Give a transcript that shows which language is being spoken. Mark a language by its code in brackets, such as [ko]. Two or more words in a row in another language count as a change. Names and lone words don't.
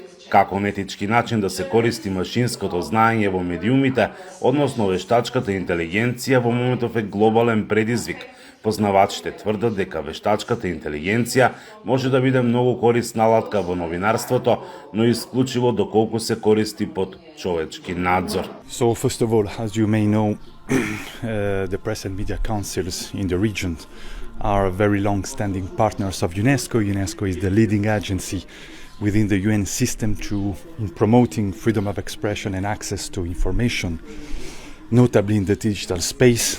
[mk] Како етички начин да се користи машинското знаење во медиумите, односно вештачката интелигенција во моментов е глобален предизвик. Познавачите тврдат дека вештачката интелигенција може да биде многу корисна алатка во новинарството, но исклучиво доколку се користи под човечки надзор. [en] So first of all, as you may know, the press and media councils in the region are very long-standing partners of UNESCO. UNESCO is the leading agency within the UN system in promoting freedom of expression and access to information, notably in the digital space.